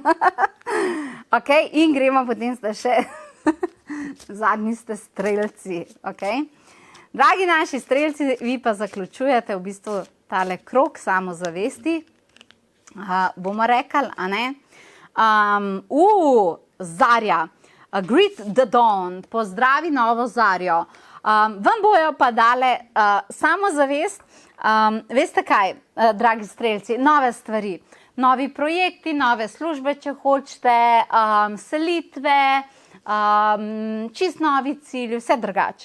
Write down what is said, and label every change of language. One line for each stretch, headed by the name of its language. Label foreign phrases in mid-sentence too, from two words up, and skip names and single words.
Slovenian: Ok, in gremo, potem ste še, zadnji ste strelci, ok. Dragi naši strelci, vi pa zaključujete v bistvu tale krog samozavesti. Bomo rekli, a ne? Zarja,
English: greet the dawn,
Slovenian: pozdravi novo zarjo. Vam bojo pa dale samozavest, veste kaj, dragi strelci, nove stvari, novi projekti, nove službe, če hočete, selitve, čist novi cilj, vse drugače.